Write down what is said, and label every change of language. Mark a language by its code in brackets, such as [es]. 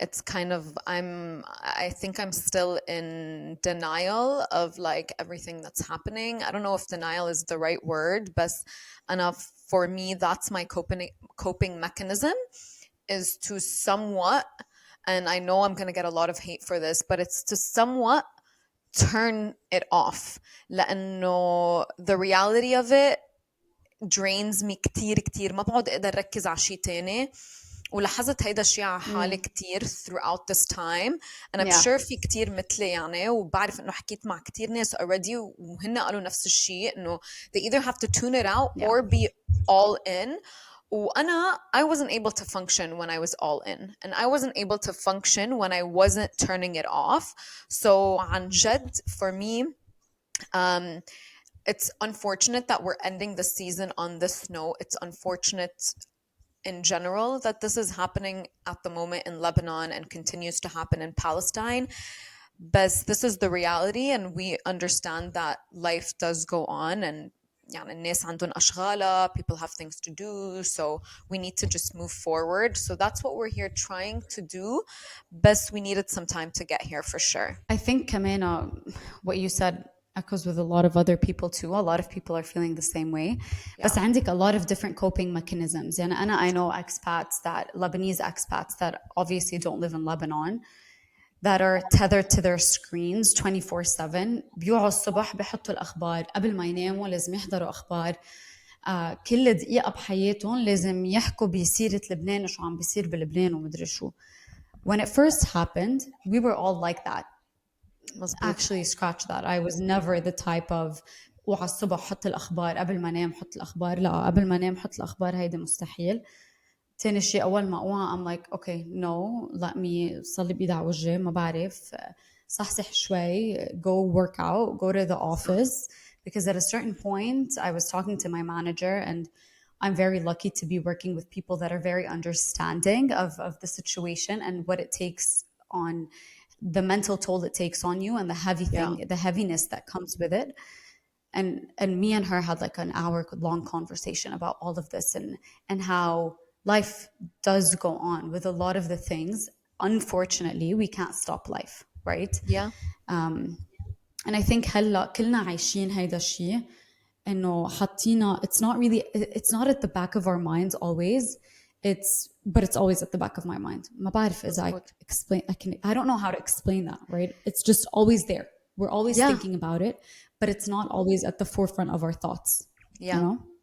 [en] It's kind of I think I'm still in denial of like everything that's happening. I don't know if denial is the right word, but enough for me that's my coping mechanism is to somewhat, and I know I'm going to get a lot of hate for this, but it's to somewhat turn it off. [ar] لأنه [en] the reality of it drains me [ar] كتير كتير ما بقعد اقدر اركز على شيء تاني. ولاحظت هيدا الشيء على حالي Mm, كتير [en] throughout this time and I'm yeah. [ar] sure في كتير مثلي يعني وبعرف انه حكيت مع كتير ناس already وهن قالوا نفس الشيء انه [en] they either have to tune it out Yeah. or be all in. وأنا I wasn't able to function when I was all in and I wasn't able to function when I wasn't turning it off. So [ar] عن جد [en] for me um, it's unfortunate that we're ending the season on this note. It's unfortunate in general that this is happening at the moment in Lebanon and continues to happen in Palestine. But this is the reality, and we understand that life does go on, and [ar] يعني الناس عندهم أشغالة, [en] people have things to do, so we need to just move forward. So that's what we're here trying to do. But we needed some time to get here for sure. I think, Kamena, what you said echoes with a lot of other people too. A lot of people are feeling the same way. Yeah. But عندك a lot of different coping mechanisms. I know Lebanese expats that obviously don't live in Lebanon that are tethered to their screens 24/7. [ar] بيوعوا الصبح بيحطوا الأخبار قبل ما يناموا لازم يحضروا أخبار. كل دقيقة بحياتهم لازم يحكوا بسيرة لبنان وشو عم بيصير بلبنان ومدري شو. [en] When it first happened, we were all like that. [ar] مزبوط. [en] Actually, scratch that. I was never the type of [ar] وعلى الصبح حط الأخبار قبل ما انام حط الأخبار. لا، قبل ما انام حط الأخبار هيدا مستحيل. تاني شيء أول ما أوعى [en] I'm like okay no let me [ar] صلي بإيد على وجهي ما بعرف صحصح شوي [en] go work out go to the office because at a certain point I was talking to my manager and I'm very lucky to be working with people that are very understanding of the situation and what it takes on the mental toll it takes on you and the Yeah. the heaviness that comes with it. And me and her had like an hour long conversation about all of this and how life does go on with a lot of the things. Unfortunately, we can't stop life. right? Yeah, um, and I think [ar] هلا كلنا عايشين هيدا الشيء انه حاطينا. [en] It's not really, it's not at the back of our minds always. But it's always at the back of my mind. [ar] ما بعرف إذا مزبوط. [en] I don't know how to explain that, right? It's just always there. We're always Yeah, thinking about it, but it's not always at the forefront of our thoughts, you yeah. know?